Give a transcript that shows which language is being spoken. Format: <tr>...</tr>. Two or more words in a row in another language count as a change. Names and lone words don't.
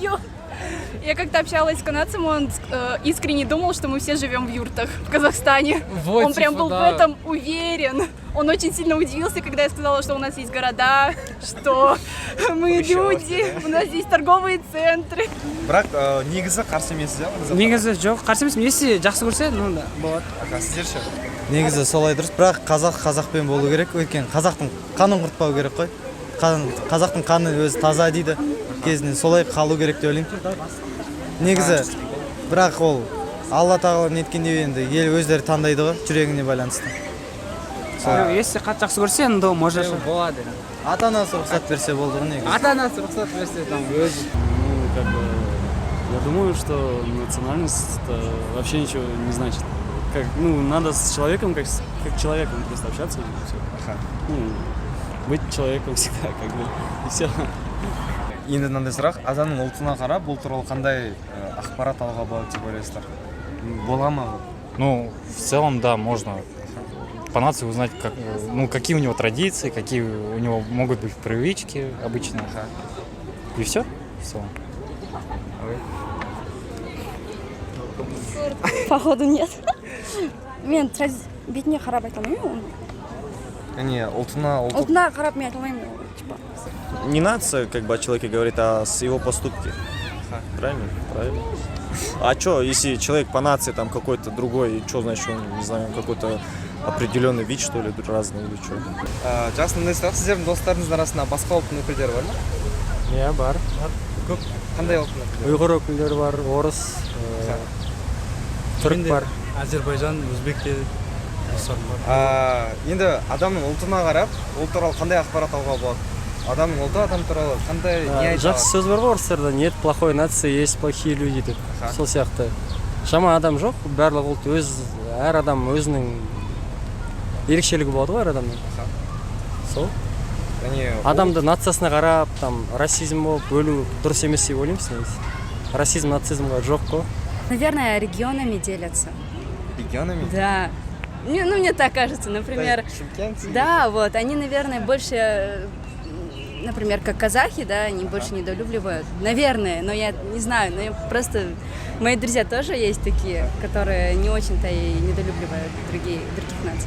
<ru>Я как-то общалась с канадцем, он искренне думал, что мы все живем в юртах в Казахстане. Вот, он прям типа, был в этом уверен. Он очень сильно удивился, когда я сказала, что у нас есть города, что мы люди, у нас есть торговые центры.</ru> <kk>Бірақ негізі қарсы емессіз, иә? Негізі жоқ, қарсы емеспін. Если жақсы көрсе,</kk> <ru>ну да,</ru> <kk>болады. Сіздер ше? Негізі солай дұрыс, бірақ қазақпен болу керек, өйткені қазақтың қанын құртпау керек қой. қазақтың қаны өзі таза дейді кезінде, солай қалу керек деп ойлаймын. Негізі бірақ ол Алла тағала неткенде енді ел өздері таңдайды ғой, жүрегіне байланысты. Если қатты жақсы көрсе, енді можешь. Болады. Ата-анасы рұқсат берсе болды ғой негізі. Ата-анасы рұқсат берсе, там өзі.</kk> <ru>Ну, как бы, я думаю, что национальность вообще ничего не значит. Как, ну, надо с человеком, как человеком просто общаться и все. Ну, быть человеком всегда, как бы, и все.</ru> <kk>Енді мынандай сұрақ, адамның ұлтына қарап, бұл туралы қандай ақпарат алуға болады деп ойлайсыздар? Бола ма?</kk> <ru>Ну, в целом, да, можно по нации узнать, какие у него традиции, какие у него могут быть привычки обычно. И все в целом. Походу нет.</ru> <kk>Мен бетіне қарап айта алмаймын. Не, ұлтына қарап мен айта алмаймын.</kk> <ru>Не нация, как бы, о человеке говорит, а с его поступки. Правильно? Правильно. А что, если человек по нации там какой-то другой, что значит, он, не знаю, какой-то определенный вид, что ли, разный или что?</ru> <kk>Жақсы, мындай сұрақ, сіздердің достарыңыздың арасында басқа ұлттың өкілдері бар ма? Иә, бар. Көп. Қандай ұлттың өкілдері? Ұйғыр өкілдері бар, орыс, түрік бар. Әзербайжан, өзбекте достарым бар. Енді адамның ұлтына қарап, ол туралы қандай ақпарат алуға болады? Адамның ұлты адам туралы қандай не айтады? Жақсы сөз бар ғой орыстарда,</kk> <ru>нет плохой нации, есть плохие люди</ru> <kk>деп. Сол сияқты. Жаман адам жоқ, барлық ұлт әр адам өзінің ерекшелігі болады ғой әр адамның. Сол. Адамды нациясына қарап, там расизм болып бөлу дұрыс емес деп ойлаймыз негізі. Расизм, нацизмға жоқ қой.</kk> <ru>Наверное, регионами делятся. Регионами? Да. Ну, мне так кажется, например. Да, вот, они, наверное, больше, например, как казахи, да, они больше недолюбливают. Наверное, но я не знаю, но я просто... Мои друзья тоже есть такие, которые не очень-то и недолюбливают других наций.</ru>